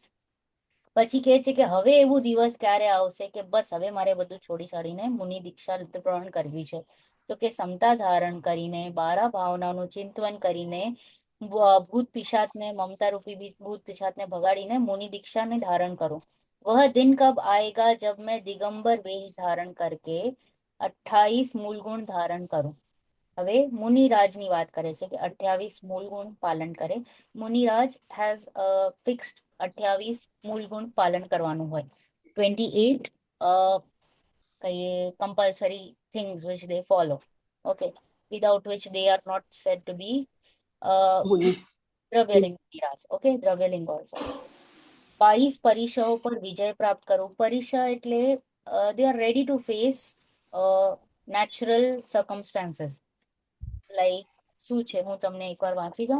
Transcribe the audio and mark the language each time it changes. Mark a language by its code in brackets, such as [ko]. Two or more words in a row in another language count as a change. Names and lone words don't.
[gu] પછી કહે છે કે હવે એવું દિવસ ક્યારે આવશે કે બસ હવે મારે બધું છોડી છાડીને મુનિ દીક્ષા ગ્રહણ કરવી છે. તો કે સમતા ધારણ કરીને 12 ભાવનાનું ચિંતન કરીને ભૂત પિશાચને, મમતા રૂપી ભૂત પિશાચને ભગાડીને મુનિ દીક્ષાને ધારણ કરો. [hi] वह दिन कब आएगा जब मैं दिगंबर वेश धारण करके 28 मूल गुण धारण करूं. [gu] હવે મુનિરાજની વાત કરે છે કે 28 મૂળ ગુણ પાલન કરે. મુનિરાજ [en] has fixed [gu] 28 મૂળ ગુણ પાલન કરવાનું હોય. [en] 28 કહીએ compulsory things which they follow. OK. without which they are not said to be દ્રવ્યલિંગ મુનિરાજ. [gu] ઓકે. દ્રવ્યલિંગ ઓલ્સો. 22 પરીક્ષાઓ પર વિજય પ્રાપ્ત કરો. પરીક્ષા એટલે [en] they are ready to face natural circumstances like [gu] શું છે હું તમને એકવાર વાંચી જાઉં.